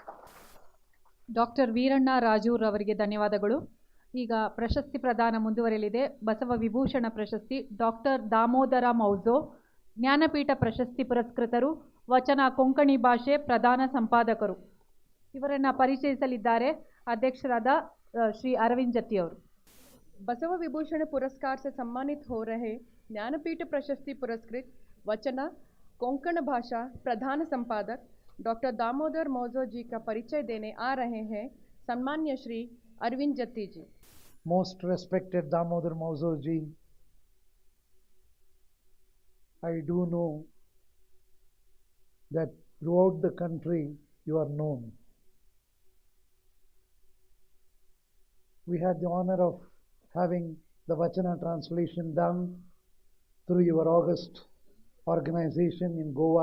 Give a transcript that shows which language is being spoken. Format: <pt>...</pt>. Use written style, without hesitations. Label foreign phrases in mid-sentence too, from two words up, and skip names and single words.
<kn>ಡಾಕ್ಟರ್ ವೀರಣ್ಣ ರಾಜೂರವರಿಗೆ ಧನ್ಯವಾದಗಳು. ಈಗ ಪ್ರಶಸ್ತಿ ಪ್ರದಾನ ಮುಂದುವರೆಯಲಿದೆ. ಬಸವ ವಿಭೂಷಣ ಪ್ರಶಸ್ತಿ ಡಾಕ್ಟರ್ ದಾಮೋದರ ಮೌಜೋ, ಜ್ಞಾನಪೀಠ ಪ್ರಶಸ್ತಿ ಪುರಸ್ಕೃತರು, ವಚನ ಕೊಂಕಣಿ ಭಾಷೆ ಪ್ರಧಾನ ಸಂಪಾದಕರು. ಇವರನ್ನು ಪರಿಚಯಿಸಲಿದ್ದಾರೆ अध्यक्षराद श्री अरविंद जत्ती ಅವರು.</kn> <hi>बसव विभूषण पुरस्कार से सम्मानित हो रहे ज्ञानपीठ प्रशस्ति पुरस्कृत वचना कोंकण भाषा प्रधान संपादक डॉक्टर दामोदर मौजो जी का परिचय देने आ रहे हैं सम्मान्य श्री अरविंद जत्ती जी.</hi> <en>Most respected Damodar Mauzo ji, I do know that throughout the country you are known. We had the honor of having the Vachana translation done through your august organization in Goa.</en>